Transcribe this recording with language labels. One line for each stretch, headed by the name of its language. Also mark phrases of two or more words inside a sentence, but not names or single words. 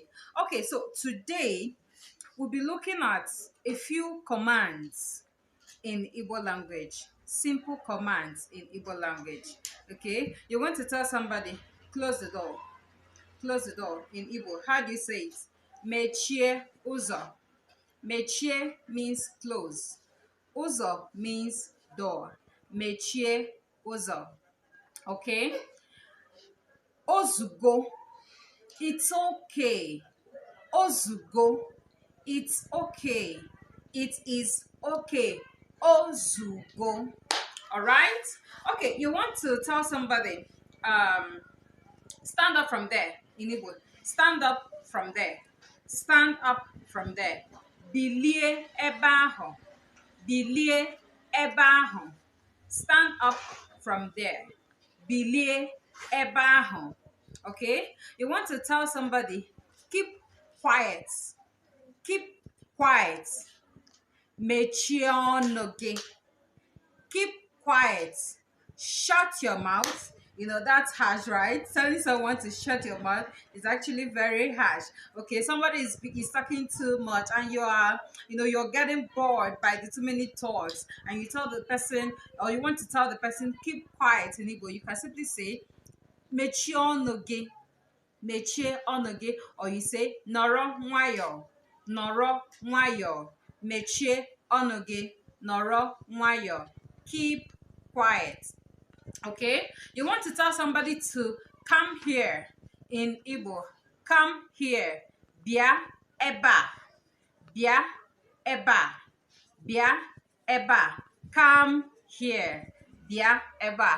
English: Okay, so today we'll be looking at a few commands in Igbo language, simple commands in Igbo language. Okay, you want to tell somebody, close the door. Close the door in Igbo. How do you say it?
Igbo: Mechie uzo.
English: Mechie means close. Uzo means door.
Igbo: Mechie uzo. Okay? Ozugo.
English: It's okay. Ozugo. It's okay. It is okay. Ozugo. All right? Okay, you want to tell somebody, stand up from there in Igbo. Stand up from there. Stand up from there.
Igbo: Bilie ebe ahụ. Bilie ebe ahụ.
English: Stand up from there.
Igbo: Bilie ebe ahụ.
English: Okay? You want to tell somebody, keep quiet. Keep quiet.
Igbo: Mechie ọnụ gị.
English: Keep quiet. Shut your mouth. That's harsh, right? Telling someone to shut your mouth is actually very harsh. Okay, somebody is talking too much, and you're getting bored by the too many talks, and you tell the person, or you want to tell the person, keep quiet in Igbo. You can simply say,
Igbo: "Mechie ọnụ gị," mechie ọnụ gị,
English: or you say,
Igbo: "Nọrọ nwayọọ," nọrọ nwayọọ, mechie ọnụ gị, nọrọ nwayọọ,
English: keep quiet. Okay, you want to tell somebody to come here in Igbo. Come here.
Igbo: Bia eba. Bia eba. Bia eba.
English: Come here.
Igbo: Bia eba.